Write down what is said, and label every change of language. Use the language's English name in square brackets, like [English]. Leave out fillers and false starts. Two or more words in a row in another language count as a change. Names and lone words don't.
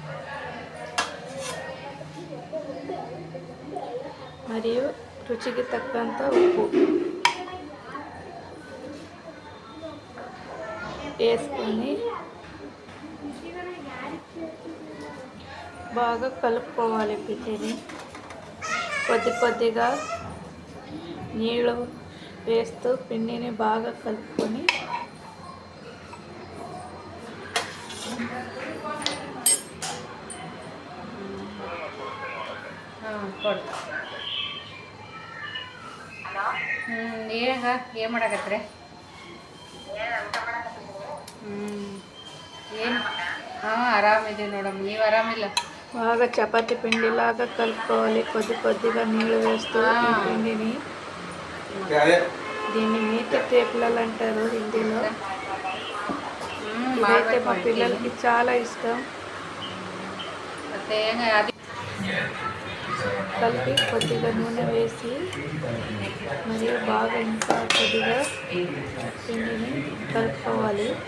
[Telugu] మరియు రుచికి తగ్గంత ఉప్పు వేసుకొని బాగా కలుపుకోవాలి. పిండిని కొద్దిగా నీళ్ళు వేస్తూ పిండిని బాగా కలుపుకొని [Kannada] ಏನ್ ಮಾಡಕತ್ರೆ? ಏನು ಆರಾಮಿದ್ದೀವಿ ನೋಡಮ್ಮ, ನೀವು ಆರಾಮಿಲ್ಲ? [Telugu] బాగా చపాతీ పిండిలాగా కలుపుకోవాలి. కొద్దిగా నీళ్ళు వేస్తూ ఈ పిండిని, దీన్ని మీటి తేపులాలు అంటారు హిందీలో. ఇదైతే మా పిల్లలకి చాలా ఇష్టం. కలిపి కొద్దిగా నూనె వేసి మరియు బాగా ఇంకా కొద్దిగా పిండిని కలుపుకోవాలి.